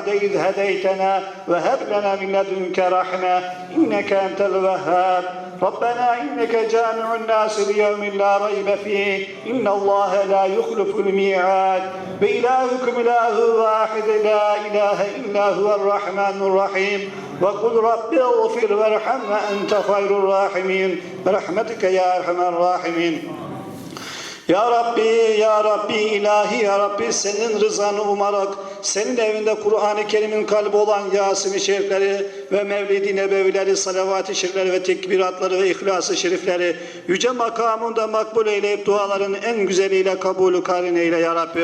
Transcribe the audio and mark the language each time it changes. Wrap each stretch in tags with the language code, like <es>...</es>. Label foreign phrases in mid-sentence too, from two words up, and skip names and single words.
<ar>إذ هديتنا وهب لنا من لدنك رحمة إنك أنت الوهاب ربنا إنك جامع الناس ليوم لا ريب فيه إن الله لا يخلف الميعاد وإلهكم إله واحد لا إله إلا هو الرحمن الرحيم وقل رب اغفر وارحم وأنت خير الراحمين برحمتك يا أرحم الراحمين. يا ربي، يا ربي، إلهي يا ربي,</ar> <tr>senin rızanı umarak, senin evinde Kur'an-ı Kerim'in kalbi olan Yasin-i Şerifleri ve Mevlid-i Nebevileri, salavat-ı şerifleri ve tekbiratları ve ihlas-ı şerifleri yüce makamında makbul eyleyip duaların en güzeliyle kabulü karin eyle</tr> <ar>يا ربي.</ar>